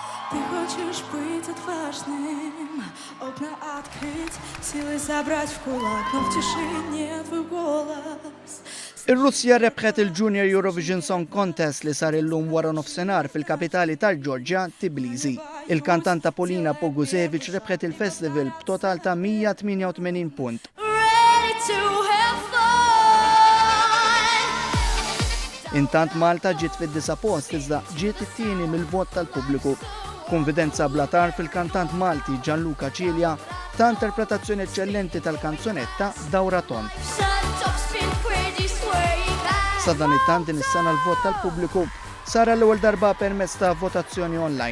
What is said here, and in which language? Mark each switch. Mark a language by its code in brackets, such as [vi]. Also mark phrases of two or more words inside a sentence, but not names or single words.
[ru] Ты хочешь быть отважным, окна открыть, силы собрать в кулак, но в тишине твой голос. [mt] Ir-Russja rebħet il-Junior Eurovision Song Contest li sar illum wara nofsinhar fil-kapitali tal-Ġorġja, Tbilisi. Il-kantanta Polina Poguzevic rebħet il-festival b'total ta' 188 punt. [en] Ready to have fun. [mt] Intant Malta ġiet fid-disa post iżda ġiet it-tieni mill-vot tal-pubbliku. Konfidenza blatar fil-kantant Malti Gianluca Cilia ta' interpretazzjoni eccellenti tal-kanzunetta Dawra Tont. Sa dan it-tant din is-sena l-vot tal-pubbliku sar għall-ewwel darba permezz ta' votazzjoni online.